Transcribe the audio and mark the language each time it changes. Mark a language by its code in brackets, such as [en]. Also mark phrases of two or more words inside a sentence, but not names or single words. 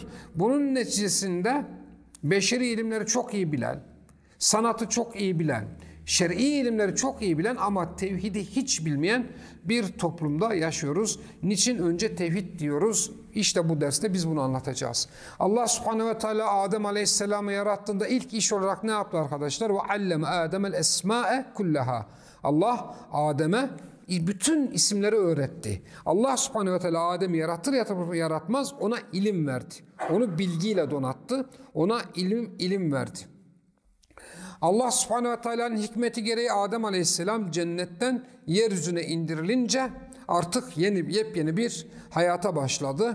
[tr] Bunun neticesinde beşeri ilimleri çok iyi bilen, sanatı çok iyi bilen, şer'i ilimleri çok iyi bilen ama tevhidi hiç bilmeyen bir toplumda yaşıyoruz. Niçin önce tevhid diyoruz? İşte bu derste biz bunu anlatacağız. Allah [ar] سبحانه وتعالى [tr] Adem aleyhisselamı yarattığında ilk iş olarak ne yaptı arkadaşlar? [ar] وَعَلَّمَ آدَمَ الْاَسْمَاءَ كُلَّهَا. [tr] Allah Adem'e bütün isimleri öğretti. Allah [ar] سبحانه وتعالى [tr] Adem'i yaratır yaratmaz ona ilim verdi. Onu bilgiyle donattı. Ona ilim verdi. Allah [ar] سبحانه وتعالى [tr] hikmeti gereği Adem aleyhisselam cennetten yeryüzüne indirilince artık yepyeni bir hayata başladı.